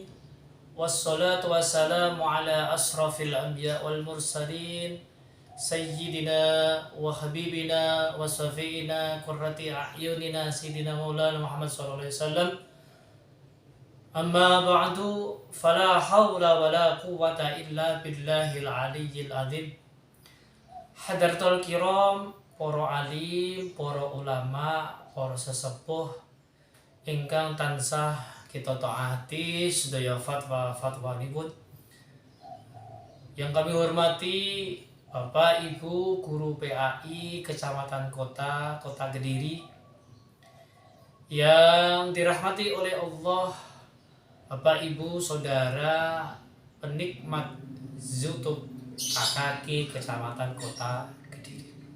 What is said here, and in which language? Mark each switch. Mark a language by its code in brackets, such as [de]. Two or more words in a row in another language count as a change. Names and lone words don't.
[ar] والصلاة والسلام على أشرف الأنبياء والمرسلين سيدنا وحبيبنا وشفيعنا قرة أعيننا سيدنا مولانا محمد صلى الله عليه وسلم. أما بعد، فلا حول ولا قوة إلا بالله العلي العظيم. حضرة الكرام, [jv] para alim, para ulama, para sesepuh ingkang tansah kita taati sedaya fatwa-fatwanipun. [id] Yang kami hormati Bapak Ibu Guru PAI Kecamatan Kota Kediri, yang dirahmati oleh Allah, Bapak Ibu Saudara penikmat YouTube KKG Kecamatan Kota Kediri.